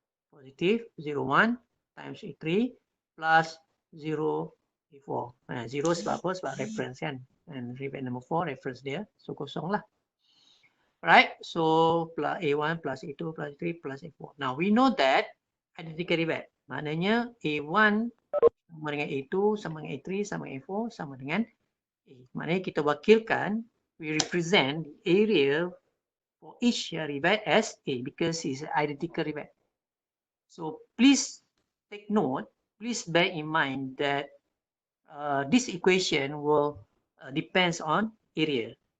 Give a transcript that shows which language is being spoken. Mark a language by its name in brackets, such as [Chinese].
[English] Positive 0.1 times A3 plus 0 A4. 0 [Malay] sebab apa? Sebab reference kan. [English] And rivet number 4 reference dia, [Malay] so kosong lah. [English] Right, so plus A1 plus A2 plus A3 plus A4. Now we know that identical rivet. [Malay] Maknanya A1 sama dengan A2 sama dengan A3 sama dengan A4 sama dengan A. Maknanya kita wakilkan, [English] we represent the area for each rivet as A because it's identical rivet. So please take note, please bear in mind that this equation will depends on area.